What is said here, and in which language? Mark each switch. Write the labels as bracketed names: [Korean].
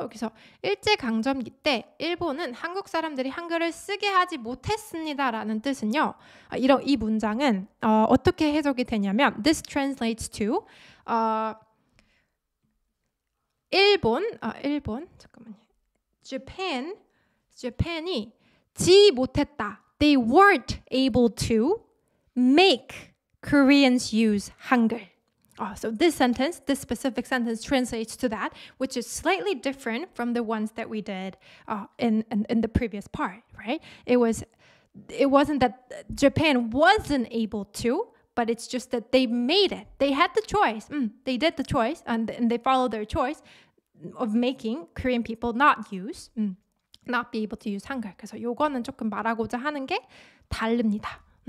[Korean] 여기서 일제강점기 때 일본은 한국 사람들이 한글을 쓰게 하지 못했습니다라는 뜻은요. 이 문장은 어떻게 해석이 되냐면 [English] this translates to [Korean] 일본 잠깐만요. Japan이 지 못했다. [English] They weren't able to make Koreans use Hangul. So this specific sentence translates to that, which is slightly different from the ones that we did in the previous part, right? It wasn't that Japan wasn't able to, but it's just that they made it. They had the choice. They did the choice, and they followed their choice of making Korean people not be able to use Hangul. [Korean] 그래서 요거는 조금 말하고자 하는 게 다릅니다.